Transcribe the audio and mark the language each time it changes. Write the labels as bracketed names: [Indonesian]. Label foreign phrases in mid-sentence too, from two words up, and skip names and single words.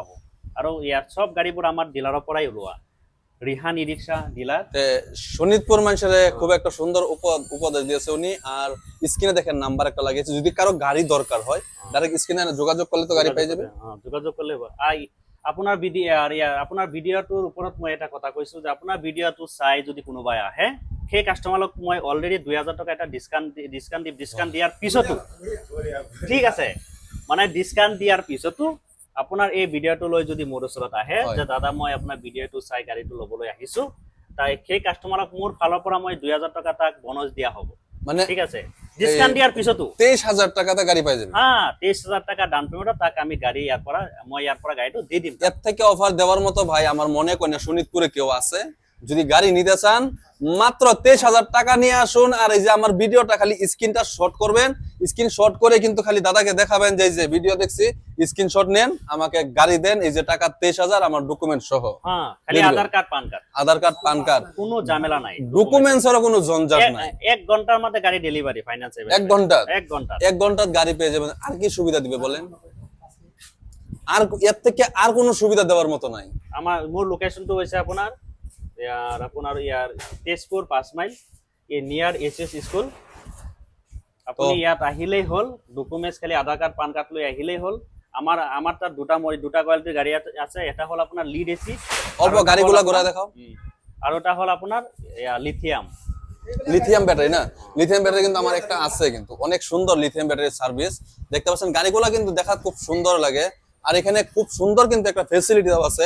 [Assamese] আৰু ইয়াত সব গাড়ীবোৰ আমাৰ ডিলাৰৰ পৰাই ওলোৱা। [Bangla] রিহান [English] e rickshaw dealer. [Bangla] শোনিতপুর মানুষের খুব একটা সুন্দর উপদেশ দিয়েছে উনি। আর স্ক্রিনে দেখেন নাম্বার একটা লাগিয়েছে, যদি কারো গাড়ি দরকার হয় ডাইরেক্ট স্ক্রিনে যোগাযোগ করলে তো গাড়ি পেয়ে যাবে। [Assamese] যোগাযোগ করলে আপোনাৰ ভিডিঅ'টোৰ ওপৰত মই এটা কথা কৈছো যে আপোনাৰ ভিডিঅ'টো চাই যদি কোনোবাই আহে, সেই কাষ্টমাৰক মই অলৰেডি 2000 টকা এটা ডিসকাউন্ট দিয়াৰ পিছতো, ঠিক আছে, মানে ডিসকাউন্ট দিয়াৰ পিছতো আপোনাৰ এই ভিডিঅ'টো লৈ যদি মোৰ ওচৰত আহে যে দাদা মই আপোনাৰ ভিডিঅ'টো চাই গাড়ীটো ল'বলৈ আহিছো, তাই সেই কাষ্টমাৰক মোৰ ফালৰ পৰা মই 2000 টকা তাক বোনাস দিয়া হ'ব। [Bangla] মানে ঠিক আছে, ডিসকাউন্ট দিয়ার পিছতো 23000 টাকাতে গাড়ি পাই যাবে। হ্যাঁ, 23000 টাকা [English] down payment [Bangla] তাক আমি গাড়ি ইয়ার পরা গাড়িটো দি দিম। এর থেকে অফার দেওয়ার মতো ভাই আমার মনে করি না শোনিতপুরে কেউ আছে। যদি গাড়ি নিতে চান মাত্র 23000 টাকা নিয়ে আসুন। আর এই যে আমার ভিডিওটা খালি স্ক্রিনটা শর্ট করবেন, স্ক্রিনশট করে কিন্তু খালি দাদাকে দেখাবেন যে এই যে ভিডিও দেখছি, স্ক্রিনশট নেন, আমাকে গাড়ি দেন, এই যে টাকা 23000 আমার ডকুমেন্ট সহ। হ্যাঁ, খালি আধার কার্ড পান কার্ড, কোনো ঝামেলা নাই, ডকুমেন্টসের কোনো ঝঞ্ঝাট নাই। 1 ঘন্টার মধ্যে গাড়ি ডেলিভারি ফাইন্যান্সে। 1 ঘন্টার গাড়ি পেয়ে যাবেন। আর কি সুবিধা দিবে বলেন? আর এর থেকে আর কোনো সুবিধা দেওয়ার মতো নাই। [Assamese] মোর লোকেশনটো হৈছে আপোনাৰ তেজপুৰ 5 মাইল [English] near SS school. [Assamese] আপুনি ইয়াত আহিলেই হল, ডকুমেন্টস খালি আধার কার্ড পান কার্ড লৈ আহিলেই হল। [Bangla] আমার তার দুটা কোয়ালিটির গাড়ি আছে। এটা হল আপনার [English] lead acid, [Bangla] অল্প গাড়িগুলা ঘোরা দেখাও। আর ওটা হল আপনার [English] lithium battery না? lithium battery [Bangla] কিন্তু আমার একটা আছে, কিন্তু অনেক সুন্দর [English] lithium battery [Bangla] সার্ভিস। দেখতে পাচ্ছেন গাড়িগুলা কিন্তু দেখা খুব সুন্দর লাগে। আর এখানে খুব সুন্দর কিন্তু একটা ফ্যাসিলিটি দেওয়া আছে।